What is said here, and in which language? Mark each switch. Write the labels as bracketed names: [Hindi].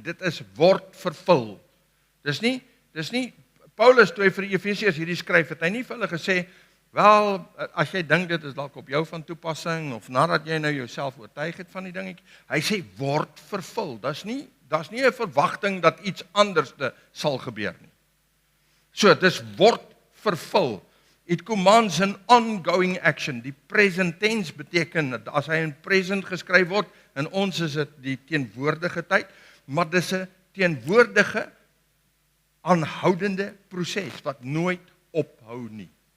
[Afrikaans] Dit is word vervul. Dis nie Paulus toe hy vir die Efesiërs hierdie skryf, het hy nie vir hulle gesê, wel, as jy dink dit is dalk op jou van toepassing of nadat jy nou jouself oortuig het van die dingetjie. Hy sê word vervul. Daar's nie 'n verwagting dat iets anderste sal gebeur nie. So, dis word vervul. [English] It commands an ongoing action. [Afrikaans] Die present tense beteken, as hy in present geskryf word, in ons is dit die teenwoordige tyd, maar dis 'n teenwoordige, aanhoudende proses, wat nooit ophou nie.